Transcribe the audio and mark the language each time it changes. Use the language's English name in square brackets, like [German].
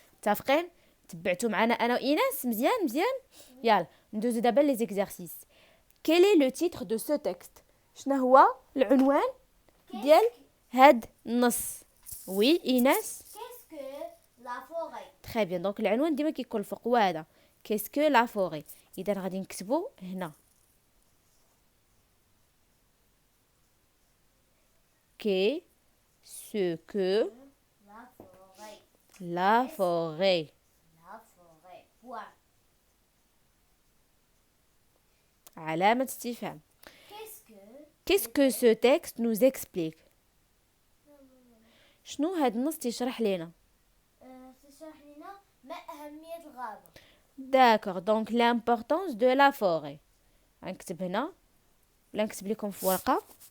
[Arabic] متفقين؟ تبعتوا معنا انا وإيناس مزيان. يلا ندوزو دابا لي زيكزارسيس. [French] Quel est le titre de ce texte؟ [Arabic] شنو هو العنوان ديال هاد النص؟ وي إيناس. [French] Qu'est-ce que la forêt? Très bien. [Arabic] دونك العنوان ديما كيكون الفوق هو هذا. [French] Qu'est-ce que la forêt؟ [Arabic] إذا غادي نكتبو هنا. [French] Qu'est-ce que La forêt. la forêt? La forêt. Point. [Arabic] علامة استفهام. [French] Qu'est-ce que Qu'est-ce que ce texte nous explique؟ [Arabic] شنو هاد النص تيشرح لينا؟ تشرح لنا ما أهمية الغابة. [French] D'accord. Donc l'importance de la forêt. [Arabic] غنكتب هنا ولا نكتب لكم في ورقة.